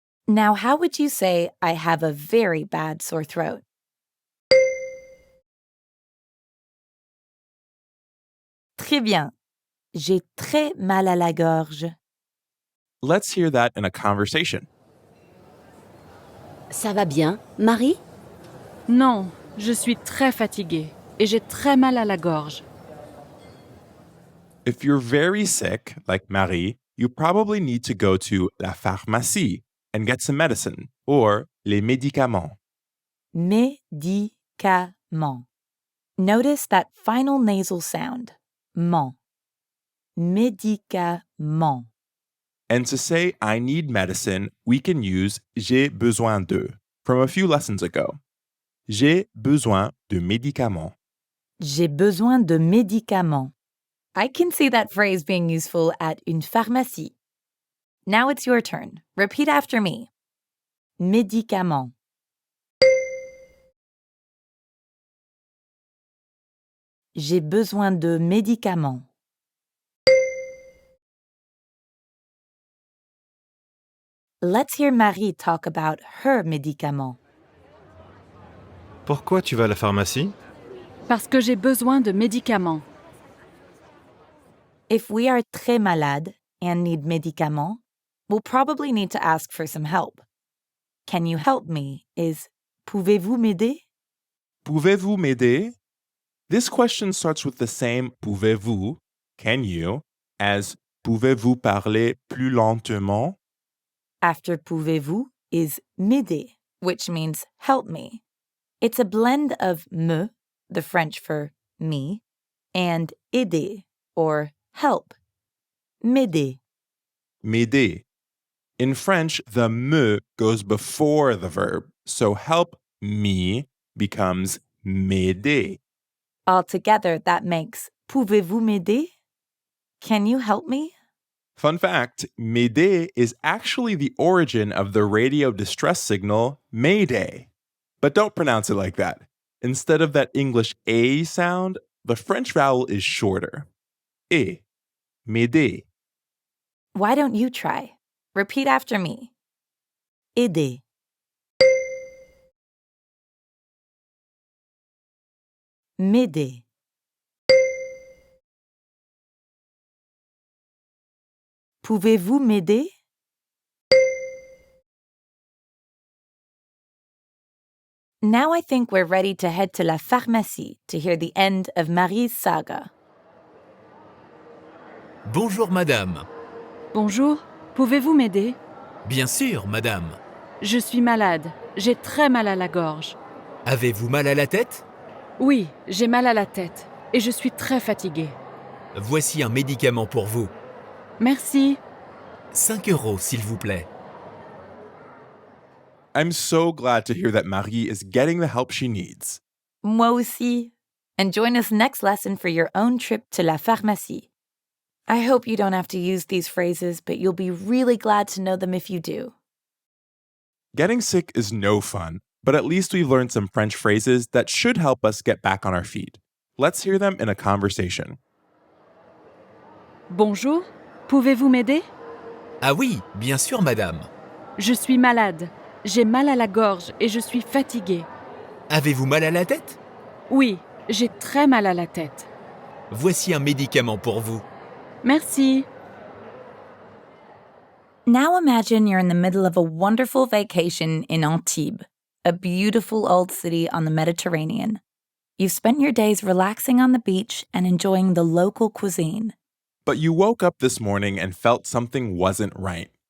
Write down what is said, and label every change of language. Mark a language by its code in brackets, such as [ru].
[en] Now, how would you say I have a very bad sore throat? [fr] Très bien. J'ai très mal à la gorge. [en] Let's hear that in a conversation. [fr] Ça va bien, Marie? Non, je suis très fatiguée et j'ai très mal à la gorge. [en] If you're very sick, like Marie, you probably need to go to [fr] la pharmacie [en] and get some medicine, or [fr] les médicaments. Médicaments. [en] Notice that final nasal sound. [fr] Ment. Médicaments. [en] And to say I need medicine, we can use [fr] j'ai besoin de [en] from a few lessons ago. [fr] J'ai besoin de médicaments. J'ai besoin de médicaments. [en] I can see that phrase being useful at [fr] une pharmacie. [en] Now it's your turn. Repeat after me. Médicaments. [fr] J'ai besoin de médicaments. [en] Let's hear Marie talk about her médicaments. [fr] Pourquoi tu vas à la pharmacie? Parce que j'ai besoin de médicaments. [en] If we are [fr] très malade [en] and need [fr] médicaments, [en] we'll probably need to ask for some help. Can you help me is [fr] Pouvez-vous m'aider? Pouvez-vous m'aider? [en] This question starts with the same [fr] pouvez-vous, [en] can you, as [fr] pouvez-vous parler plus lentement? [en] After [fr] pouvez-vous [en] is [fr] m'aider, [en] which means help me. It's a blend of me, the French for me, and [fr] aider, [en] or help. [fr] M'aider. M'aider. [en] In French, the me goes before the verb, so help me becomes [fr] m'aider. [en] Altogether, that makes [fr] Pouvez-vous m'aider? [en] Can you help me? Fun fact, [fr] m'aider [en] is actually the origin of the radio distress signal Mayday. But don't pronounce it like that. Instead of that English A sound, the French vowel is shorter. [fr] E. M'aider. [en] Why don't you try? Repeat after me. [fr] Aider. m'aider. Pouvez-vous m'aider? [en] Now I think we're ready to head to [fr] la pharmacie [en] to hear the end of Marie's saga. [fr] Bonjour madame. Bonjour, pouvez-vous m'aider? Bien sûr, madame. Je suis malade, j'ai très mal à la gorge. Avez-vous mal à la tête? Oui, j'ai mal à la tête et je suis très fatiguée. Voici un médicament pour vous. Merci. 5 € s'il vous plaît. [en] I'm so glad to hear that Marie is getting the help she needs. [fr] Moi aussi. [en] And join us next lesson for your own trip to [fr] la pharmacie. [en] I hope you don't have to use these phrases, but you'll be really glad to know them if you do. Getting sick is no fun, but at least we've learned some French phrases that should help us get back on our feet. Let's hear them in a conversation. [fr] Bonjour, pouvez-vous m'aider? Ah oui, bien sûr, madame. Je suis malade, j'ai mal à la gorge et je suis fatiguée. Avez-vous mal à la tête? Oui, j'ai très mal à la tête. Voici un médicament pour vous. Merci. [en] Now imagine you're in the middle of a wonderful vacation in Antibes, a beautiful old city on the Mediterranean. You've spent your days relaxing on the beach and enjoying the local cuisine. But you woke up this morning and felt something wasn't right.